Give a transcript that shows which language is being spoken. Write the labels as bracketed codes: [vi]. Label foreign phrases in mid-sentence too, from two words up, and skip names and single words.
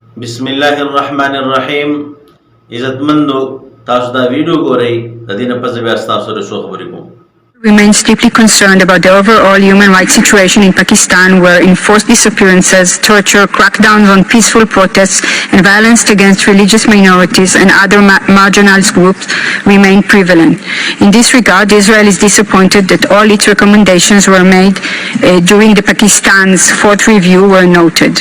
[ar] بسم الله الرحمن الرحیم. [ps] عزتمندو تاسو دا ویډیو ګورئ د دې نه پس بیا تاسو سره څو خبرې کوم. [en] Remains deeply concerned about the overall human rights situation in Pakistan, where enforced disappearances, torture, crackdowns on peaceful protests, and violence against religious minorities and other marginalized groups remain prevalent. In this regard, Israel is disappointed that all its recommendations were made during the Pakistan's fourth review were noted.